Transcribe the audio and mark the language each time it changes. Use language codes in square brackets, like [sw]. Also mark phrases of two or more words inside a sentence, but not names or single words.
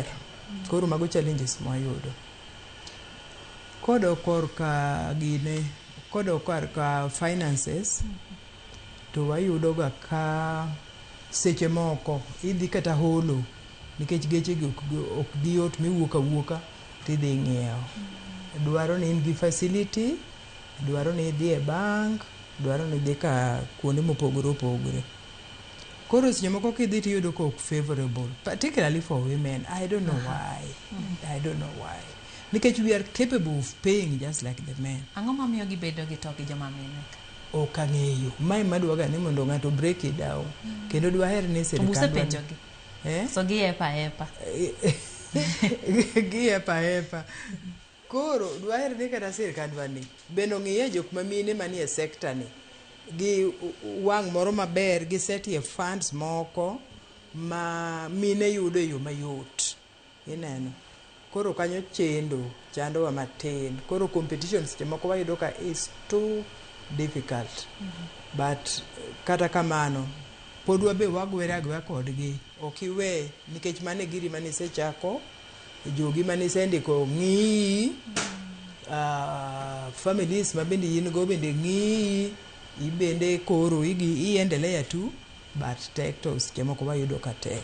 [luo] Koro mago challenges mwayudo. Kodok korka finances, to wayudo ga ka seche moko idhi kata holo, nikech geche ok giyot miwuok awuoka tidhi ng'iewo. Dwaro ni in gi facility, dwaro ni idhi e bank, dwaro ni idhi ka kuonde mopogore opogore. Koro seche moko kidhi tiyudo ka ok favorable, [en] particularly for women. I don't know why. Nikech we are capable of paying just like the men. [luo] Ang'o mamiyo gibedo gi to gi joma mine? Ok ang'eyo. Mae madwaga ni mondo ng'ato [en] break it down. [luo] Kendo dwaher ni sirikal. Obuse penjo gi. So giyepa. Giyepa. Koro dwaher ni kata sirikal dwani bende ong'iye jok mamine manie sector ni gi wang' moro maber, gi setie funds moko ma mine yudo e yo mayot. Ineno. Koro kanyo chandowa matin. Koro competition seche moko wayudo ka [en] is too difficult. [luo] But kata kamano pod wabe wagwere agweya kodgi. Ok iwe nikech mane giri mane isechako, jogi mane isendiko ng'iyi, families ma bende in go bende ng'iyi, ibende koro [sw] iendelea tu, [luo] but tek to seche moko wayudo ka tek.